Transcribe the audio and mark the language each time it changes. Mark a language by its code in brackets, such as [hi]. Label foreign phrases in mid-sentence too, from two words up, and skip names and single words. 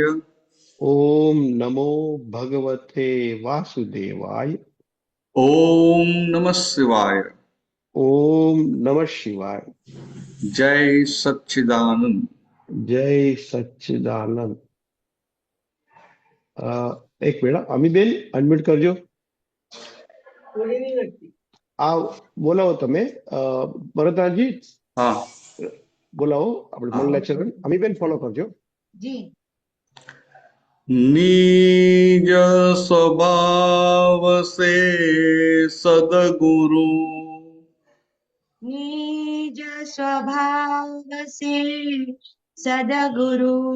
[sa] ओम नमो भगवते वासुदेवाय। ॐ नमः शिवाय। ओम नमः शिवाय। [hi] जय सच्चिदानंद। जय सच्चिदानंद। [gu] એક મિનિટ અમીબેન અનમ્યૂટ કરજો। આ બોલાવો તમે ભરતજી हाँ। બોલાવો આપણે મન લેક્ચર અમીબેન ફોલો કરજો. [hi] निज स्वभाव से सदगुरु। निज स्वभाव से सदगुरु।